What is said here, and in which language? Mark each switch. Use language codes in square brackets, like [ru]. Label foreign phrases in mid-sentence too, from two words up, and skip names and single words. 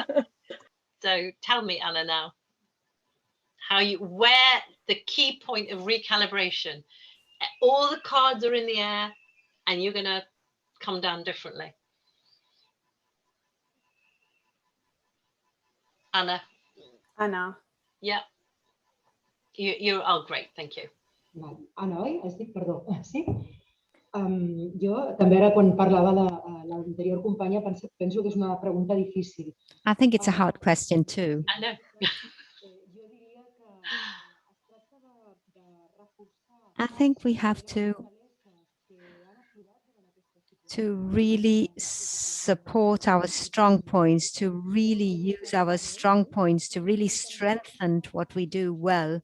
[en] So tell me, Anna, now, where the key point of recalibration. All the cards are in the air and you're going to come down differently. Anna. Anna. Yeah. You're oh, great, thank you. [ca] Anna, oi? Has dit, perdó. Sí? Jo també ara quan parlava l'anterior companya penso que és una pregunta difícil. [en] I think it's a hard question too. I know. I think we have to really support our strong points, to really use our strong points, to really strengthen what we do well.